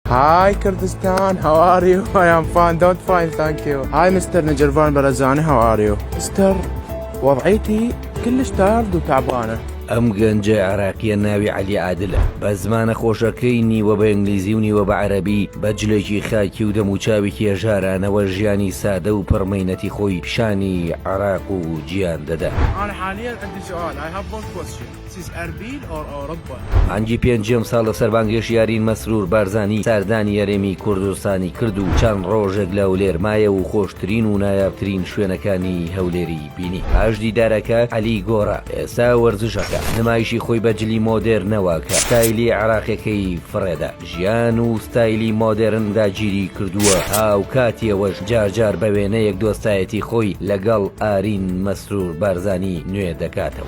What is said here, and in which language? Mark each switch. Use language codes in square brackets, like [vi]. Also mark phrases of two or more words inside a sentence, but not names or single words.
[en] Hi Kurdistan, how are you? I am fine, don't fine, thank you. Hi Mr. Najirvan Barazani, how are you? Mr. [ar] وضعيتي كلش تارد وتعبانة. [ckb] ئەم گەنجە عێراقیە ناوی عەلی عادلە، بە زمانە خۆشەکەی نیوە بە ئینگلیزی و نیوە بە عەرەبی بە جلێکی خاکی و دەموچاوێکی هێژارانەوە ژیانی سادە و پڕمەینەتی خۆی پیشانی عێراق و گیان دەدا. [ar] أنا حاليا عندي سؤال. [en] I have one question. This is Erbil or Europa? [ckb] مانگی پێنجەم ساڵ لەسەر بانگێش یارین مەسرور بارزانی ساردانی یارێمی کوردستانی کرد و چەند ڕۆژێک لە هەولێر مایە و خۆشترین و نایابترین شوێنەکانی هەولێری بینی. پاش دیدارەکە عەلی گۆڕا ئێستا وەرزشەکە نمایشی خۆی بە جلی مۆدێرنەوە کە ستایلی عێراقیەکەی فڕێدا ژیان و ستایلی مۆدێرن داگیری کردووە هاو کاتیەوەش جارجار بە وێنەیەک دۆستایەتی خۆی لەگەڵ ئارین مەسرور بارزانی نوێ دەکاتەوە.